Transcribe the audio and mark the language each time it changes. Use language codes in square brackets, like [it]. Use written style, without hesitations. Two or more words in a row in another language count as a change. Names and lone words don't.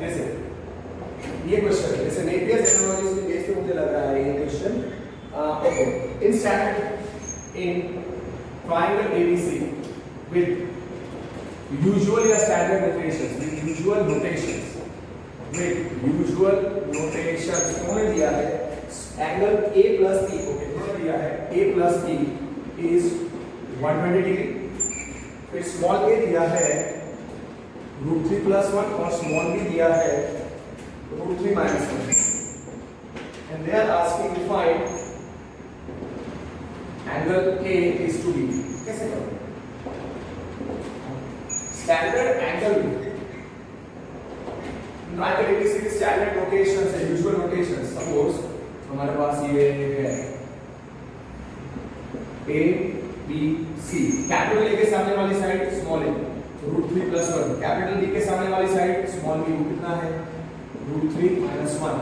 [hi] जैसे ये क्वेश्चन है, जैसे [en] Napier's analogies [hi] के बेस पे मुझे लग रहा है ये क्वेश्चन [en] okay in standard in triangle ABC with usually a standard notations, with usual notations, [hi] उन्होंने दिया है [en] angle a plus b [hi] को कितने दिया है [en] a plus b is 120 degree, [hi] फिर [en] small a [hi] दिया है [en] √3 plus 1 [hi] और [en] small b [hi] दिया है [en] √3 minus 1, and they are asking to find angle a is to b. [hi] कैसे करोगे? [en] standard angle triangle ABC की standard notations है, usual notations. [hi] सपोज हमारे पास ये है ए बी सी, [en] capital A [hi] के सामने वाली [en] side small a √3 plus 1, capital B [hi] के सामने वाली [en] side small b, [hi] कितना है [en] √3 minus 1।